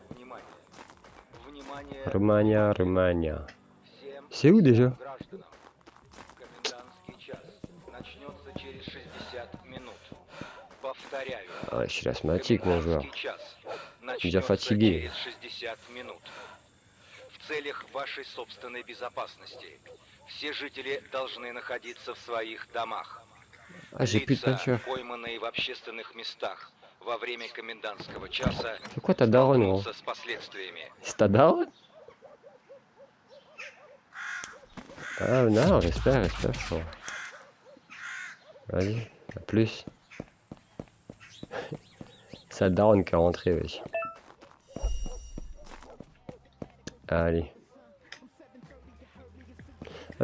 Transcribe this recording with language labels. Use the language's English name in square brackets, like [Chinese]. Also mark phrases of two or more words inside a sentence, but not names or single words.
[French] Roumania. C'est où déjà? Ah, je suis asthmatique mon joueur. Je suis déjà fatigué. [Russian] В целях вашей собственной безопасности все жители должны находиться в своих домах. Лица, пойманные в общественных местах во время комендантского часа, столкнутся с последствиями. [French] C'est ta daronne? Ah non, j'espère, je crois. Vas-y, à plus. C'est la daronne qui est rentrée, wesh. Allez.